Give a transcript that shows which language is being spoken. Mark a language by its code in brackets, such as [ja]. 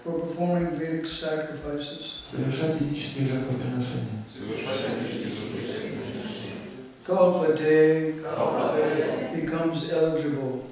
[en] for performing Vedic sacrifices. [ru] Совершать ведические жертвоприношения. [en] Kalpate becomes eligible.